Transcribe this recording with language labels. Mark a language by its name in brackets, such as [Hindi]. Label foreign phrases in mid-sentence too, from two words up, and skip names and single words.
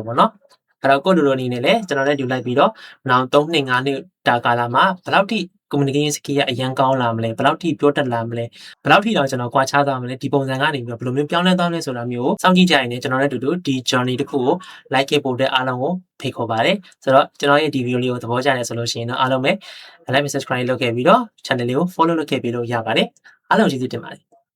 [Burmese] ပေါ့နော်အဲ့တော့ကိုလိုလိုအနေနဲ့လည်းကျွန်တော်လည်းယူလိုက်ပြီးတော့နောက်3နှစ်5နှစ်တာကာလမှာဘလောက်ထိ [English] communication skill [Burmese] ကအရန်ကောင်းလာမလဲဘလောက်ထိပြောတတ်လာမလဲဘလောက်ထိတော့ကျွန်တော်ကွာခြားသွားမလဲဒီပုံစံကနေပြီးတော့ဘယ်လိုမျိုးပြောင်းလဲသွားမလဲဆိုတာမျိုးကိုစောင့်ကြည့်ကြရင်လည်းကျွန်တော်လည်းတူတူဒီ journey တစ်ခုကို like ပို့တဲ့အားလုံးကိုဖိတ်ခေါ်ပါတယ်ဆိုတော့ကျွန်တော်ရဲ့ဒီဗီဒီယိုလေးကိုသဘောကျတယ်ဆိုလို့ရှိရင်တော့အားလုံးပဲ [English] like and subscribe [Burmese] လုပ်ခဲ့ပြီးတော့ channel လေးကို follow လုပ်ခဲ့ပြီးလို့ရပါတယ်အားလုံးကျေးဇူးတင်ပါတယ်